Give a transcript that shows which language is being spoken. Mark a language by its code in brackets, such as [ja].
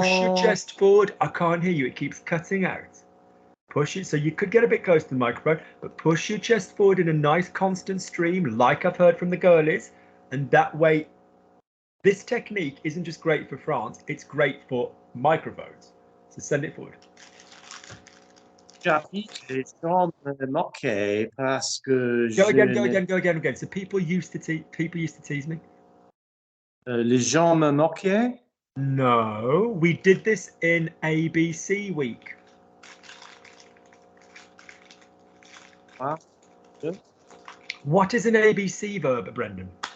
[en] Push your chest forward. I can't hear you. It keeps cutting out. Push it. So you could get a bit close to the microphone, but push your chest forward in a nice constant stream, like I've heard from the girlies. And that way, this technique isn't just great for France, it's great for microphones. So send it forward. [fr] Les gens me moquaient parce que [en] go again. So people used to tease me. [fr] Les gens me moquaient? [en] No, we did this in ABC week. Ah, good. What is an ABC verb, Brendan?